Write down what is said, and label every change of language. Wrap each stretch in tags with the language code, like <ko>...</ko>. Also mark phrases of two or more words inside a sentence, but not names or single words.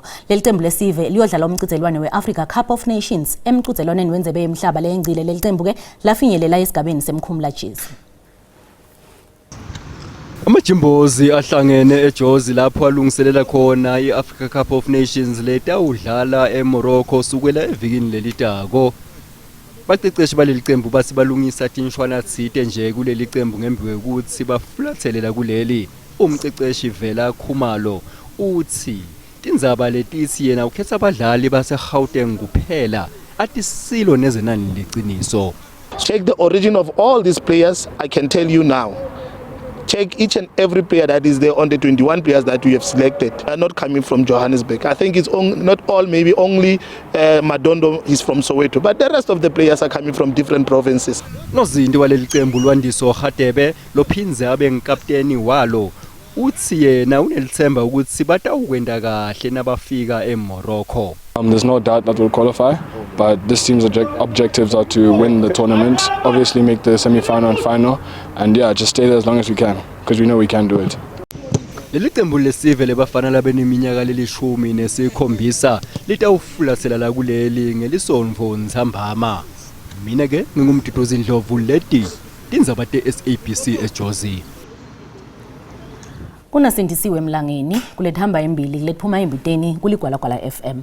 <ss>Leli cembu lesive liyodlala umcizelwane weAfrica Cup of Nations emcizelwaneni wenzebe yemhlaba leyengcile. Leli cembu ke lafinyelela esigabeni semkhumula jezi. Amajimbozi ahlangene eJozi lapho alungiselela khona iAfrica Cup of Nations letawudlala eMorocco sukela evikini lelitako. Baqeqeshi baleli cembu basibalungisa tinshwana tsite nje kuleli cembu ngembi ukuthi bafulathelela kuleli. Umqeqeshi Vela Khumalo uthi Tindzaba letithi yena ukhetha abadlali base Gauteng kuphela athi silo nezenani liciniso.</ss> <en>Check the origin of all these players. I can tell you now. Check each and every player that is there on the 21 players that we have selected are not coming from Johannesburg. I think it's not all, maybe only Madondo is from Soweto, but the rest of the players are coming from different provinces.</en> <ss>Nozinti waleli cembu Lwandiso Khatebe lophinze abe ngikapteni walo uthi yena unelithemba ukuthi batawukwenda kahle nabafika eMorocco.</ss> <en>There's no doubt that we'll qualify, but this team's objectives are to win the tournament, obviously make the semi-final and final, and yeah, just stay there as long as we can, because we know we can do it.</en> <ss>Leli cembu lesive lebafana labeneminyaka lelishumi nesikhombisa litawufulathela la kuleli ngelisonto Nzambama. Mina ke ngingumduduzi Ndlovu leti Tindzaba SABC eJozi. Kuna Sindisiwe Mlangeni kulethamba embili kulephuma embiteni kuligwalagwala FM.</ss>